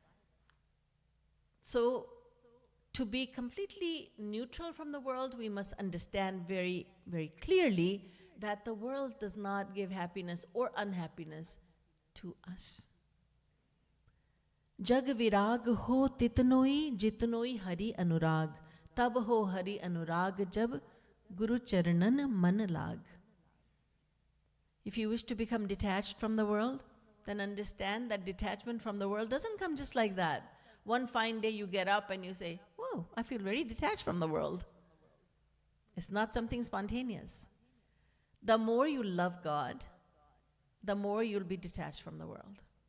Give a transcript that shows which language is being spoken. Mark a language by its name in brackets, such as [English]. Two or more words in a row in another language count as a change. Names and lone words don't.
[English] So, to be completely neutral from the world, we must understand very, very clearly that the world does not give happiness or unhappiness to us. [Hindi] जग विराग हो तितनोई जितनोई हरि अनुराग, तब हो हरि अनुराग जब गुरु चरणन मन लाग. [English] If you wish to become detached from the world, then understand that detachment from the world doesn't come just like that. One fine day you get up and you say, whoa, I feel very detached from the world. It's not something spontaneous. The more you love God, the more you'll be detached from the world.